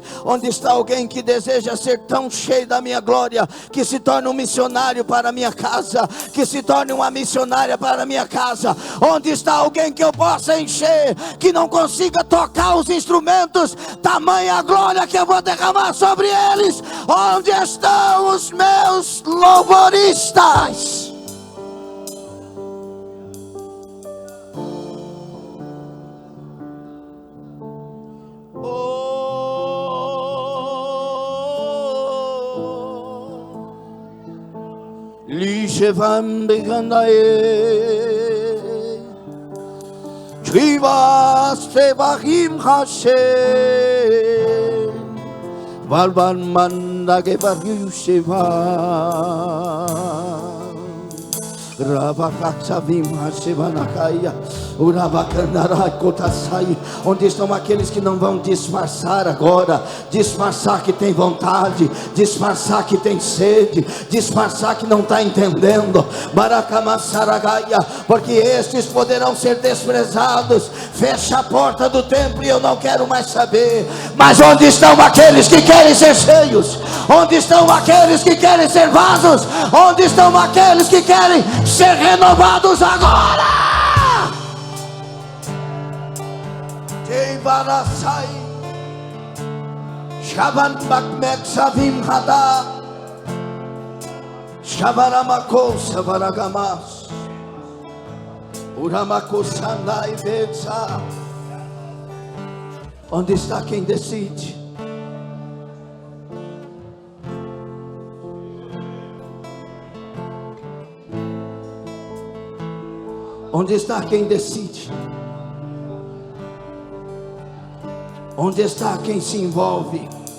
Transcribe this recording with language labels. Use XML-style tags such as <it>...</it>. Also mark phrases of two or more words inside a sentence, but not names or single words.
<pt>Onde está alguém que deseja ser tão cheio da minha glória, que se torne um missionário para a minha casa, que se torne uma missionária para a minha casa? Onde está alguém que eu possa encher, que não consiga tocar os instrumentos, tamanha glória que eu vou derramar sobre eles? Onde estão os meus louvoristas? Lijevam begandae Trivas tevachim Hashem Valvan manda gevaru sheva Onde estão aqueles que não vão disfarçar agora? Disfarçar que tem vontade, disfarçar que tem sede, disfarçar que não está entendendo. Porque estes poderão ser desprezados. Fecha a porta do templo e eu não quero mais saber. Mas onde estão aqueles que querem ser cheios? Onde estão aqueles que querem ser vasos? Onde estão aqueles que querem ser renovados agora? Shaban bakmek savim hada Shabaramako savaragamas Uramako sandai vetsa. Onde está quem decide? Onde está quem decide? Onde está quem se envolve?</pt>